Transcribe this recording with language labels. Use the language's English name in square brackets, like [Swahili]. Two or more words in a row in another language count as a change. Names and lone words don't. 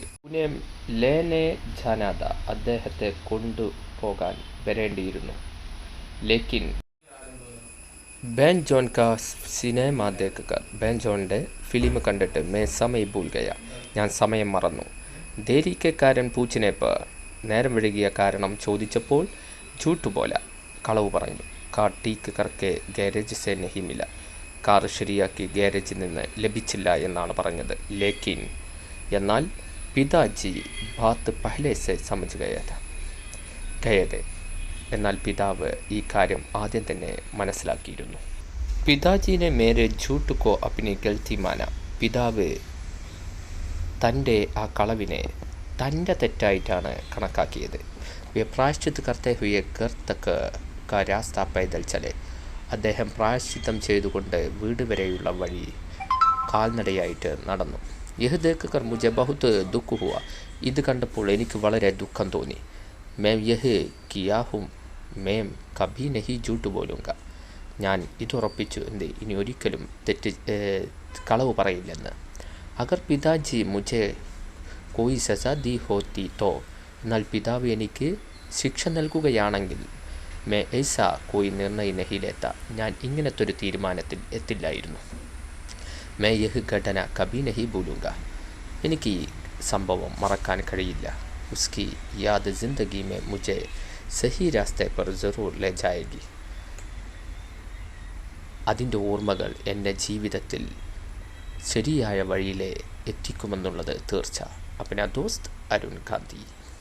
[Hindi] उन्हें लेने जाना था, [Malayalam] അദ്ദേഹത്തെ കൊണ്ടുപോകാൻ വരേണ്ടിയിരുന്നു. [Hindi] लेकिन बेन जॉन का सिनेमा देखकर, [Malayalam] ബേൻ ജോണിൻ്റെ ഫിലിം കണ്ടിട്ട് [Hindi] मैं समय भूल गया, [Malayalam] ഞാൻ സമയം മറന്നു. [Hindi] देरी के कारण पूछने पर, [Malayalam] നേരം വഴുകിയ കാരണം ചോദിച്ചപ്പോൾ [Hindi] झूठ बोला, [Malayalam] കളവ് പറഞ്ഞു. [Hindi] कार ठीक करके गैराज से नहीं मिला, [Malayalam] കാർ ശരിയാക്കി ഗാരേജിൽ നിന്ന് ലഭിച്ചില്ല എന്നാണ് പറഞ്ഞത്. ലേക്കിൻ എന്നാൽ [Hindi] पिताजी बात पहले से समझ गए थे, [Malayalam] എന്നാൽ പിതാവ് ഈ കാര്യം ആദ്യം തന്നെ മനസ്സിലാക്കിയിരുന്നു. [Hindi] पिताजी ने मेरे झूठ को अपनी गलती माना, [Malayalam] പിതാവ് തൻ്റെ ആ കളവിനെ തൻ്റെ തെറ്റായിട്ടാണ് കണക്കാക്കിയത്. [Hindi] प्रायश्चित करते हुए घर तक का रास्ता पैदल चले, [Malayalam] അദ്ദേഹം പ്രായശ്ചിത്തം ചെയ്തുകൊണ്ട് വീട് വരെയുള്ള വഴി കാൽനടയായിട്ട് നടന്നു. [Hindi] यह देख कर മുझे बहुत दुख हुआ, [Malayalam] ഇത് കണ്ടപ്പോൾ എനിക്ക് വളരെ ദുഃഖം തോന്നി. [Hindi] मैं यह किया हूँ, मैं कभी नहीं झूठ बोलूँगा, [Malayalam] ഞാൻ ഇതുറപ്പിച്ചു ഇനി ഒരിക്കലും കളവ് പറയില്ലെന്ന്. [Hindi] अगर पिताजी മുझे कोई सज़ा दी होती तो, [Malayalam] എന്നാൽ പിതാവ് എനിക്ക് ശിക്ഷ നൽകുകയാണെങ്കിൽ [Hindi] मैं ऐसा कोई निर्णय नहीं लेता, [Malayalam] ഞാൻ ഇങ്ങനത്തെ ഒരു തീരുമാനത്തിൽ എത്തില്ലായിരുന്നു. [Hindi] मैं यह घटना कभी नहीं भूलूँगा, [Malayalam] എനിക്ക് ഈ സംഭവം മറക്കാൻ കഴിയില്ല. [Hindi] उसकी याद ज़िंदगी में मुझे सही रास्ते पर ज़रूर ले जाएगी, [Malayalam] അതിൻ്റെ ഓർമ്മകൾ എന്നെ ജീവിതത്തിൽ ശരിയായ വഴിയിലെ എത്തിക്കുമെന്നുള്ളത് തീർച്ച. [Hindi] अपना दोस्त अरुण गांधी।